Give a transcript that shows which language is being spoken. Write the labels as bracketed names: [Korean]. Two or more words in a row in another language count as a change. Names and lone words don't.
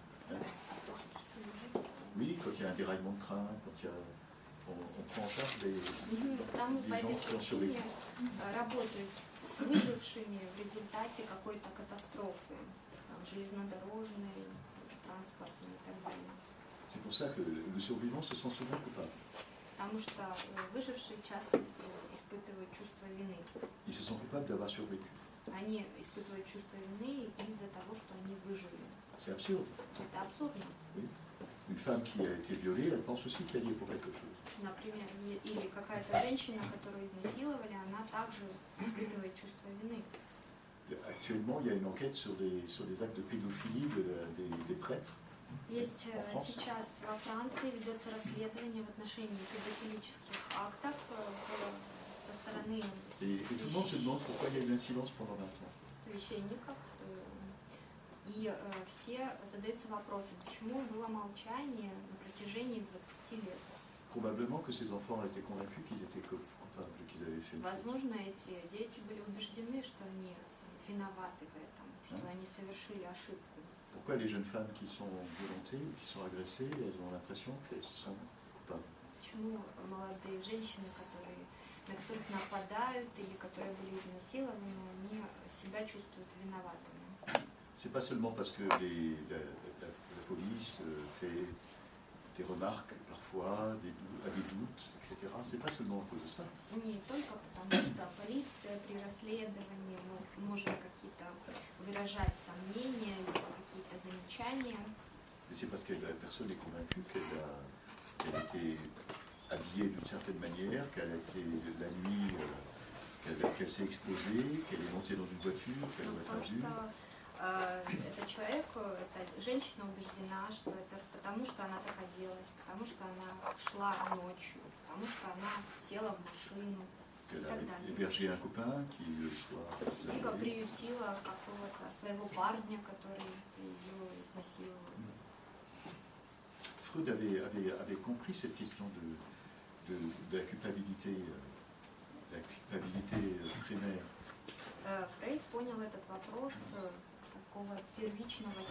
[French] Hein? Oui, quand il y a un déraillement de train, quand on prend en charge les [Russian] Там по [French] gens [Russian] этой [French] qui ont [Russian] причине [French] survécu. [Russian] работают с выжившими в результате какой-то катастрофы, там, железнодорожной, транспортной и так далее. [French] C'est pour ça que le survivant se sent souvent coupable. [Russian] Потому что выжившие часто испытывают чувство вины. [French] Ils se sentent coupables d'avoir survécu. [Russian] Они испытывают чувство вины из-за того, что они выжили. [French] C'est absurde. [Russian] Это абсурдно. [French] Oui. Une femme qui a été violée, elle pense aussi qu'elle y est pour quelque chose. [Russian] Например, или какая-то женщина, которую изнасиловали, она также испытывает чувство вины. [French] Actuellement, il y a une enquête sur les actes de pédophilie des prêtres. [Russian] Есть [French] En France. [Russian] сейчас во Франции ведется расследование в отношении педофилических актов со стороны [French] Et tout le monde se demande pourquoi il y a eu un silence pendant 20 ans. [Russian] священников. И все задаются вопросом, почему было молчание на протяжении 20 лет. [French] Probablement que ces enfants étaient convaincus qu'ils étaient coupables, qu'ils avaient fait une faute. [Russian] Возможно, эти дети были убеждены, что они виноваты в этом, что они совершили ошибку. [French] Pourquoi les jeunes femmes qui sont violentées ou qui sont agressées, elles ont l'impression qu'elles sont coupables? [Russian] Почему молодые женщины, на которых нападают или которые были изнасилованы, они себя чувствуют виноватыми? [French] C'est pas seulement parce que la police fait des remarques parfois, des doutes, etc. C'est pas seulement à cause de ça. [Russian] Не только потому, что полиция при расследовании может какие-то выражать сомнения или какие-то замечания. [French] Mais c'est parce que la personne est convaincue qu'elle a été habillée d'une certaine manière, qu'elle a été la nuit, qu'elle s'est exposée, qu'elle est montée dans une voiture, qu'elle doit être [Russian] Потому [French] vue. [Russian] что этот человек, эта женщина убеждена, что это потому, что она так оделась, потому что она шла ночью, потому что она села в машину и [French] Qu'elle [Russian] так [French] a [Russian] далее. [French] hébergé un copain qui le soir [Russian] Либо приютила какого-то своего парня, который ее изнасиловал. [French] Freud avait compris cette question de la culpabilité primaire. [Russian] Фрейд понял этот вопрос такого первичного чувства вины.